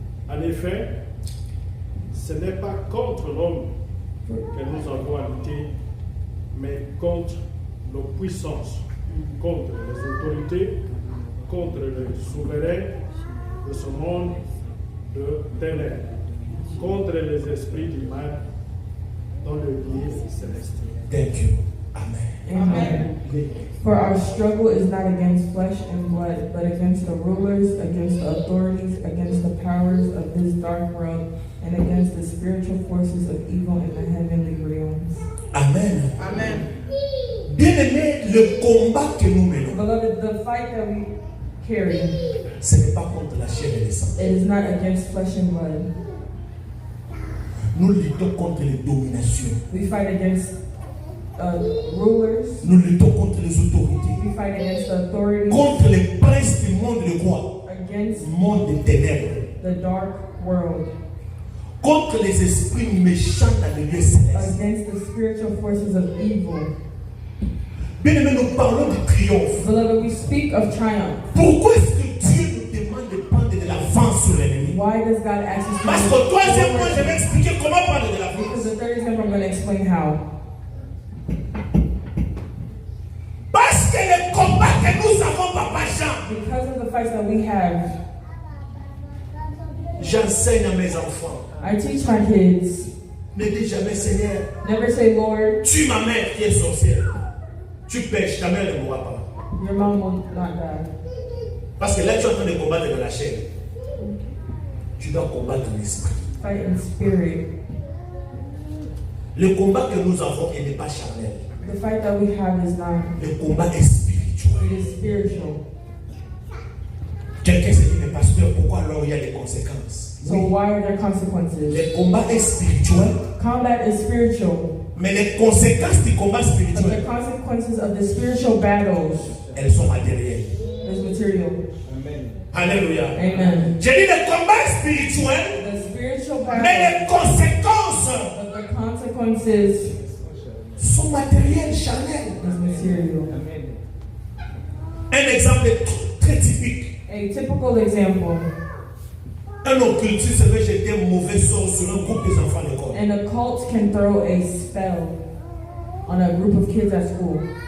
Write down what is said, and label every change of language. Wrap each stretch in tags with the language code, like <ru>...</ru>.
<fr>En effet, ce n'est pas contre l'homme que nous avons à lutter, mais contre nos puissances, contre les autorités, contre les souverains de ce monde de ténèbres, contre les esprits du mal dans le lieu céleste.</fr> <en>Thank you. Amen. Amen. For our struggle is not against flesh and blood, but against the rulers, against the authorities, against the powers of this dark world, and against the spiritual forces of evil in the heavenly realms. Amen. Amen.</en> <fr>Bien-aimé, le combat que nous menons,</fr> <en>Beloved, the fight that we carry,</en> <fr>ce n'est pas contre la chair et le sang.</fr> <en>it is not against flesh and blood.</en> <fr>Nous luttons contre les dominations.</fr> <en>We fight against rulers.</en> <fr>Nous luttons contre les autorités.</fr> <en>We fight against the authorities,</en> <fr>Contre les princes du monde, le quoi?</fr> <en>against</en> <fr>Monde des ténèbres.</fr> <en>the dark world,</en> <fr>Contre les esprits méchants dans les lieux célestes.</fr> <en>against the spiritual forces of evil.</en> <fr>Bien-aimé, nous parlons de triomphe.</fr> <en>Beloved, we speak of triumph.</en> <fr>Pourquoi est-ce que Dieu nous demande de prendre de l'avance sur l'ennemi?</fr> <en>Why does God ask us to</en> <fr>Parce</fr> <en>move</en> <fr>qu'au troisième point, je</fr> <en>forward?</en> <fr>vais expliquer comment prendre de</fr> <en>Because</en> <fr>l'avance.</fr> <en>the third example, I'm going to explain how.</en> <fr>Parce que le combat que nous avons, Papa Jean,</fr> <en>Because of the fights that we have,</en> <fr>j'enseigne à mes enfants.</fr> <en>I teach my kids,</en> <fr>Ne dis jamais, Seigneur,</fr> <en>never say, Lord,</en> <fr>tue ma mère qui est sorcière. Tu pêches, ta mère ne mourra pas.</fr> <en>your mom will not die.</en> <fr>Parce que là, tu es en train de combattre dans la chair. Tu dois combattre l'esprit.</fr> <en>Fight in spirit.</en> <fr>Le combat que nous avons, il n'est pas charnel.</fr> <en>The fight that we have is not.</en> <fr>Le combat est spirituel.</fr> <en>It is spiritual.</en> <fr>Quelqu'un se dit, mais pasteur, pourquoi alors il y a des conséquences?</fr> <en>So why are there consequences?</en> <fr>Le combat est spirituel.</fr> <en>Combat is spiritual.</en> <fr>Mais les conséquences du combat</fr> <en>But the</en> <fr>spirituel,</fr> <en>consequences of the spiritual battles</en> <fr>elles sont matérielles.</fr> <en>is material.</en> <fr>Alléluia.</fr> <en>Amen.</en> <fr>J'ai dit le combat spirituel,</fr> <en>The spiritual</en> <fr>mais</fr> <en>battle,</en> <fr>les conséquences</fr> <en>but the consequences</en> <fr>sont matérielles, charnelles.</fr> <en>is material.</en> <fr>Un exemple très typique.</fr> <en>A typical example:</en> <fr>Un occultiste veut jeter un mauvais sort sur un groupe des enfants d'école.</fr> <en>an occult can throw a spell on a group of kids at school.</en>